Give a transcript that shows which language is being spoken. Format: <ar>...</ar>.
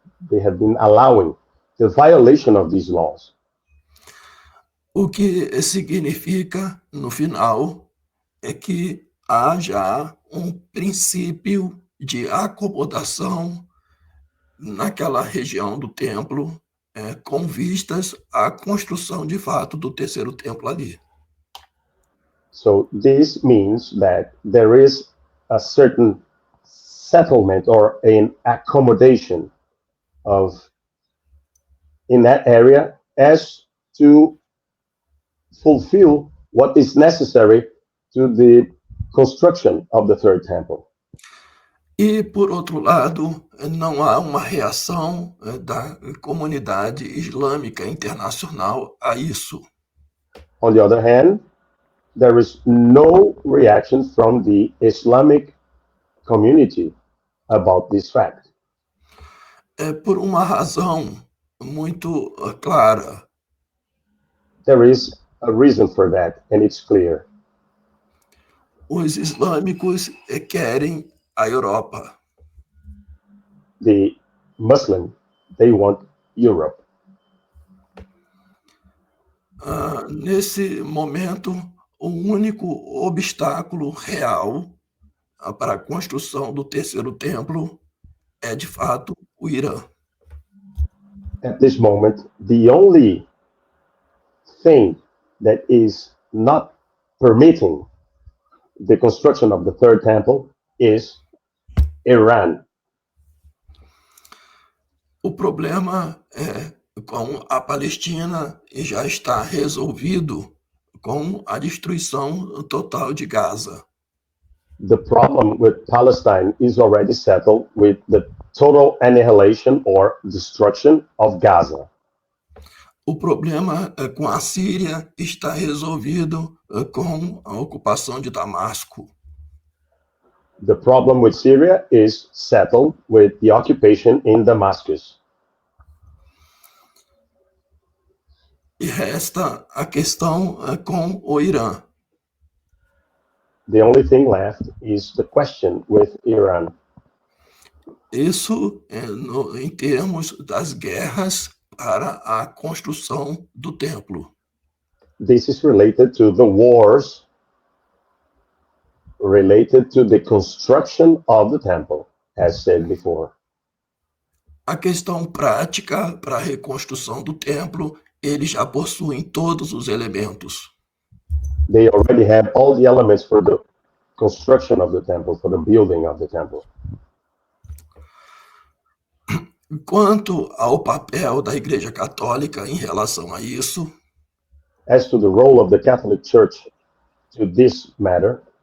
<en>they have been allowing the violation of these laws,</en> <pt>O que significa, no final, é que há já um princípio de acomodação naquela região do templo, com vistas à construção de fato do terceiro templo ali.</pt> <en>So this means that there is a certain settlement or an accommodation in that area as to fulfill what is necessary to the construction of the third temple.</en> <pt>E, por outro lado, não há uma reação da comunidade islâmica internacional a isso.</pt> <en>On the other hand, there is no reaction from the Islamic community about this fact.</en> <pt>Por uma razão muito clara.</pt> <en>There is a reason for that, and it's clear.</en> <pt>Os islâmicos querem a Europa.</pt> <en>The Muslim, they want Europe.</en> <pt>Nesse momento, o único obstáculo real para a construção do terceiro templo é, de fato, o Irã.</pt> <en>At this moment, the only thing that is not permitting the construction of the third temple is Iran.</en> <pt>O problema com a Palestina já está resolvido com a destruição total de Gaza.</pt> <en>The problem with Palestine is already settled with the total annihilation or destruction of Gaza.</en> <pt>O problema com a Síria está resolvido com a ocupação de Damasco.</pt> <en>The problem with Syria is settled with the occupation in Damascus.</en> <pt>E resta a questão com o Irã.</pt> <en>The only thing left is the question with Iran.</en> <pt>Isso em termos das guerras para a construção do templo.</pt> <en>This is related to the wars related to the construction of the temple, as said before.</en> <pt>A questão prática para a reconstrução do templo, eles já possuem todos os elementos.</pt> <en>They already have all the elements for the construction of the temple, for the building of the temple.</en> <pt>Quanto ao papel da Igreja Católica em relação a isso,</pt> <en>as to the role of the Catholic Church to this matter,</en>